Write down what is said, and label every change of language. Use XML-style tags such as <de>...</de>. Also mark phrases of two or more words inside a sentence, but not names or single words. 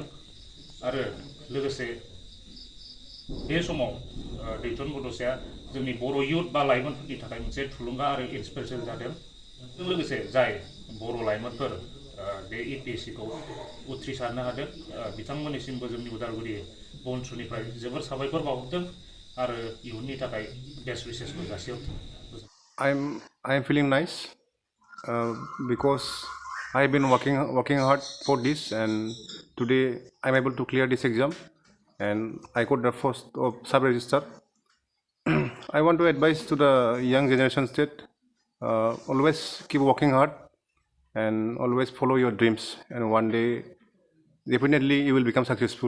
<brx>आरो लोगोसे बे समाव दैथुन बड'साया जोंनि बर' इयुथ बा लाइमोनफोरनि थाखाय मोनसे थुलुंगा आरो इन्सपिरेसन जादों। लोगोसे जाय बर' लाइमोनफोर बे एपीएससीखौ उथ्रिसारनो हादों, बिथांमोननिसिमबो जोंनि उदालगुरि बनसुनिफ्राय जोबोर साबायखर बावहरदों आरो इयुननि थाखाय</brx> <en>best wishes</en> <brx>जासिहरदों।</brx> <en>I am feeling nice because I have been working hard for this, and today I am able to clear this exam and I got the first of sub register. I want to advise to the young generation that always keep working hard and always follow your dreams, and one day definitely you will become successful.</en>